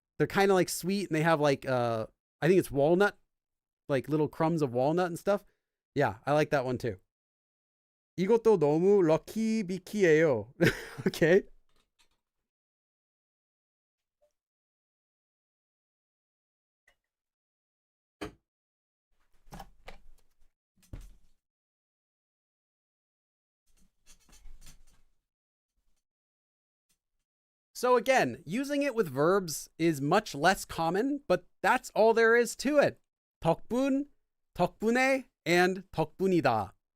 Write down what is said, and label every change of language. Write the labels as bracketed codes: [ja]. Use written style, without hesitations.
[en] They're kind of like sweet, and they have like I think it's walnut, like little crumbs of walnut and stuff. Yeah, I like that one too. [ko] 이것도 너무 럭키 비키예요. [en] Okay. So again, using it with verbs is much less common, but that's all there is to it. 덕분, 덕분에, and 덕분이다.